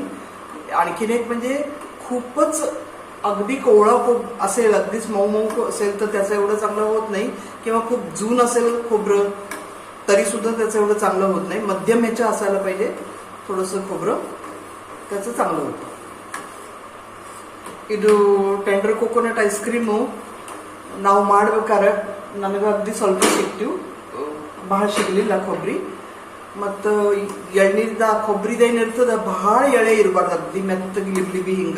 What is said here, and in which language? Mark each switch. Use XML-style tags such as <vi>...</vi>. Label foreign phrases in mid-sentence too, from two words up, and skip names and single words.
<mr>आणखीन एक म्हणजे खूपच अगदी कोवळं असेल, अगदीच मऊ मऊ असेल तर त्याचं एवढं चांगलं होत नाही, किंवा खूप जून असेल खोबरं तरी सुद्धा त्याचं एवढं चांगलं होत नाही. मध्यम ह्याचं असायला पाहिजे थोडंसं खोबरं, त्याचं चांगलं होतं.</mr> <kn>ಇದು</kn> <en>tender coconut ice cream</en> <kn>ನಾವು ಮಾಡ್ಬೇಕಾದ್ರೆ ನನಗೆ ಅಗ್ದಿ ಸ್ವಲ್ಪ ಸಿಕ್ತು, ಭಾಳ ಸಿಗಲಿಲ್ಲ ಕೊಬ್ಬರಿ. ಮತ್ತು ಎಳ್ನೀರ್ದ ಕೊಬ್ಬರಿದೇನಿರ್ತದ ಭಾಳ ಎಳೆ ಇರಬಾರ್ದು, ಅಗ್ದಿ ಮೆತ್ತಗೆ ಇರ್ಲಿ ಹಿಂಗೆ.</kn>